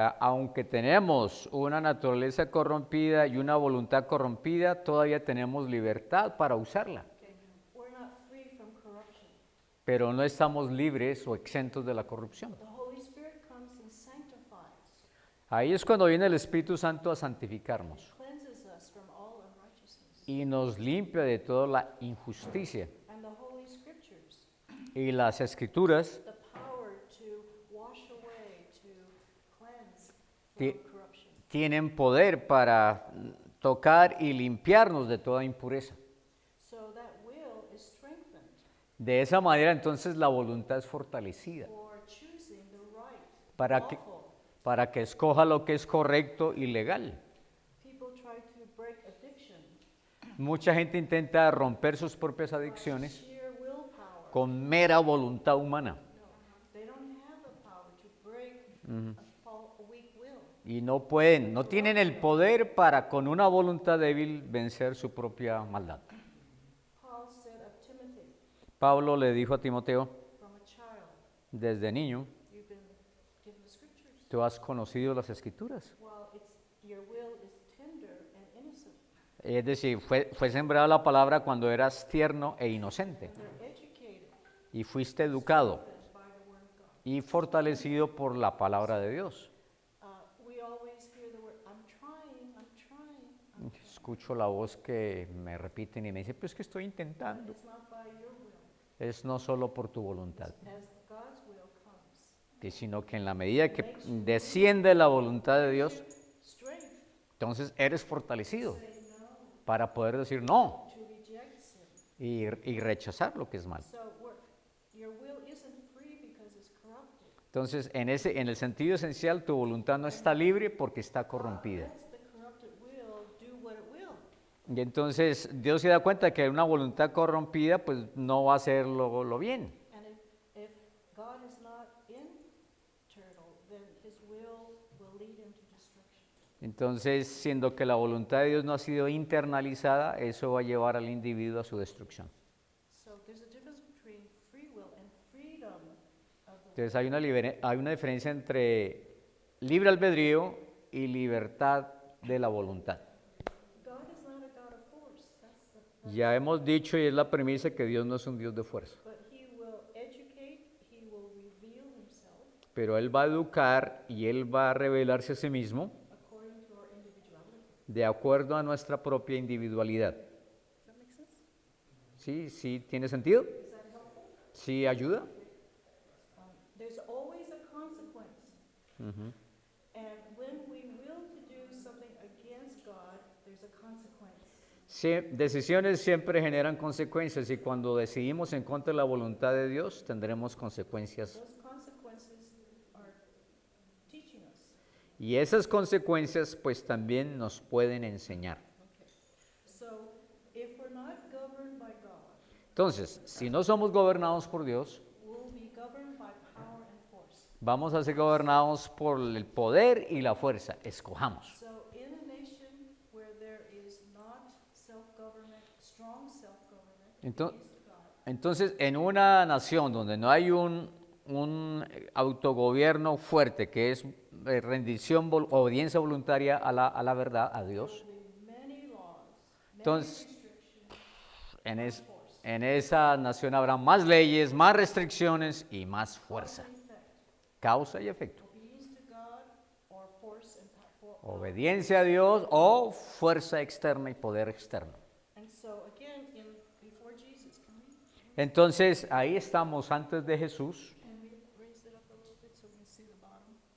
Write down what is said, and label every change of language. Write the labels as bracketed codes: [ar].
[es] Aunque tenemos una naturaleza corrompida y una voluntad corrompida, todavía tenemos libertad para usarla. [en] Okay. We're not free from corruption. [es] Pero no estamos libres o exentos de la corrupción. [en] The Holy Spirit comes and sanctifies, [es] Ahí es cuando viene el Espíritu Santo a santificarnos [en] cleanses us from all unrighteousness. [es] y nos limpia de toda la injusticia. [en] And the Holy Scriptures, [es] Y las Escrituras [en] the power to wash away, to cleanse Ti- from corruption. [es] tienen poder para tocar y limpiarnos de toda impureza. [en] So that will is strengthened [es] De esa manera entonces la voluntad es fortalecida [en] for choosing the right, [es] para que, [en] lawful. [es] para que escoja lo que es correcto y legal. [en] People try to break addiction [es] Mucha gente intenta romper sus propias adicciones [en] sheer willpower. [es] con mera voluntad humana [en] No, they don't have the power to break a weak will. [es] y no pueden, no tienen el poder para con una voluntad débil vencer su propia maldad. [en] Paul said of Timothy, [es] Pablo le dijo a Timoteo, [en] from a child, [es] desde niño, [en] you've been given the scriptures. [es] tú has conocido las Escrituras. [en] While your will is tender and innocent, [es] Es decir, fue sembrada la palabra cuando eras tierno e inocente [en] and they're educated [es] y fuiste educado [en] by the word of God. [es] y fortalecido por la palabra de Dios. [en] We always hear the word, I'm trying, I'm trying. [es] Escucho la voz que me repiten y me dice, pues que estoy intentando. [en] It's not by your will. [es] Es no solo por tu voluntad, [en] As God's will comes, [es] sino que en la medida que desciende la voluntad de Dios, [en] strength [es] entonces eres fortalecido [en] say no, [es] para poder decir no [en] to reject sin. [es] y rechazar lo que es mal. [en] So your will isn't free because it's corrupted. [es] Entonces, en el sentido esencial, tu voluntad no está libre porque está corrompida. [en] Lets the corrupted will do what it will. [es] Y entonces Dios se da cuenta que una voluntad corrompida pues no va a hacer lo bien. [en] And if God is not internal, then his will lead him to destruction. [es] Entonces, siendo que la voluntad de Dios no ha sido internalizada, eso va a llevar al individuo a su destrucción. [en] So there's a difference between free will and freedom of the [es] Entonces hay una diferencia entre libre albedrío y libertad de la voluntad. [en] God is not a God of force. [es] Ya hemos dicho y es la premisa que Dios no es un Dios de fuerza, [en] But he will educate, he will reveal himself [es] pero Él va a educar y Él va a revelarse a sí mismo [en] according to our individuality. [es] de acuerdo a nuestra propia individualidad. [en] Does that make sense? [es] ¿Sí tiene sentido? [en] Is that helpful? [es] ¿Sí ayuda? [en] There's always a consequence. And when we will to do something against God, there's a consequence. [es] Decisiones siempre generan consecuencias y cuando decidimos en contra de la voluntad de Dios tendremos consecuencias. [en] Those consequences consequences are teaching us. [es] Y esas consecuencias pues también nos pueden enseñar. [en] Okay. So, if we're not governed by God, [es] Entonces, si no somos gobernados por Dios, [en] we'll be governed by power and force. [es] vamos a ser gobernados por el poder y la fuerza. Escojamos. [en] So, in a nation where there is not self-government, strong self-government, [es] Entonces, [en] against God, [es] entonces, en una nación donde no hay un autogobierno fuerte, que es rendición, obediencia voluntaria a la verdad, a [en] there [es] Dios, [en] will be many laws, many [es] entonces [en] restrictions, [es] en, [en] much es- force. [es] en esa nación habrá más leyes, más restricciones y más fuerza. [en] Cause and effect. [es] Causa y efecto. [en] Obedience to God or force and power. [es] Obediencia a Dios o fuerza externa y poder externo. [en] And so again, before Jesus, [es] Entonces, ahí estamos antes de Jesús. [en] can we raise it up a little bit so we can see the bottom?